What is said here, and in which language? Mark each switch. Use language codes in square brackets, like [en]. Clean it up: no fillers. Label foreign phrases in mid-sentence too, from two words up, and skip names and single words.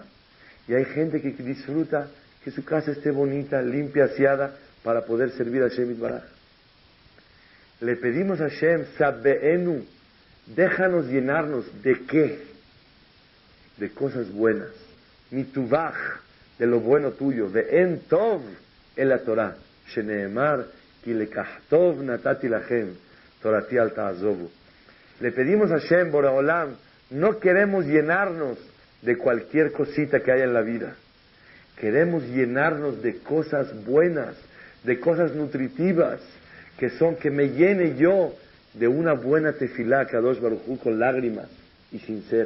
[es] Y hay gente que disfruta que su casa esté bonita, limpia, aseada, para poder servir a [he] השם יתברך. [es] Le pedimos a Hashem, Sabbeenu, déjanos llenarnos ¿de qué? De cosas buenas. Mitubach, de lo bueno tuyo. [he] ואין טוב אלא תורה. שנאמר, כי לקח טוב נתתי לכם, תורתי אל תעזובו. [es] Le pedimos a Hashem, Boreolam, no queremos llenarnos de cualquier cosita que haya en la vida. Queremos llenarnos de cosas buenas, de cosas nutritivas, que me llene yo de una buena tefilá, [he] קדוש ברוך הוא, [es] con lágrimas y sincera.